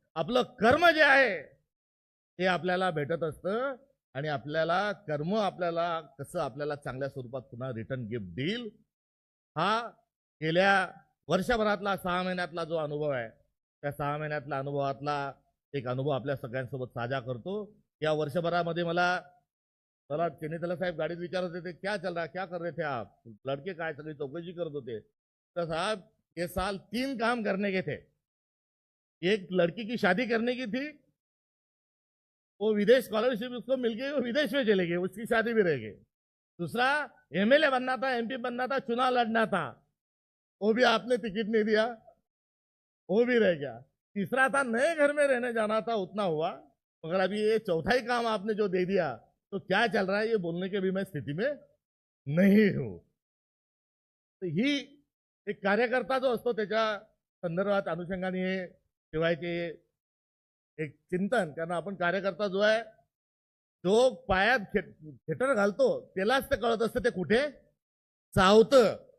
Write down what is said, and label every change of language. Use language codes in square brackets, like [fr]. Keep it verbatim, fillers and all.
[mr] आपलं कर्म जे आहे हे आपल्याला भेटत असतं आणि आपल्याला कर्म आपल्याला कसं आपल्याला चांगल्या स्वरूपात पुन्हा रिटर्न गिफ्ट देईल हा गेल्या वर्षभरातला सहा महिन्यातला जो अनुभव आहे त्या सहा महिन्यातला अनुभवातला एक अनुभव आपल्या सगळ्यांसोबत साझा करतो. या वर्षभरामध्ये मला मला चेन्नईतला साहेब गाडीत विचारत होते [hi] क्या चल रहा क्या कर रहे थे आप लड़के [mr] काय सगळी चौकशी करत होते. [hi] तर साहब ये साल तीन काम करने के थे, एक लड़की की शादी करने की थी, वो विदेश स्कॉलरशिप उसको मिल गई, वो विदेश में चले गए, उसकी शादी भी रह गई. दूसरा एमएलए बनना था, एमपी बनना था, चुनाव लड़ना था, वो भी आपने टिकट नहीं दिया, वो भी रह गया. तीसरा था नए घर में रहने जाना था, उतना हुआ, मगर अभी ये चौथा ही काम आपने जो दे दिया, तो क्या चल रहा है ये बोलने के भी मैं स्थिति में नहीं हूँ. [mr] तो ही एक कार्यकर्ता जो असतो त्याच्या संदर्भात अनुषंगाने हे ठेवायचे एक चिंतन. कारण आपण कार्यकर्ता जो आहे जो पायात खेट खेटर घालतो त्यालाच ते कळत असतं ते कुठे चावतं.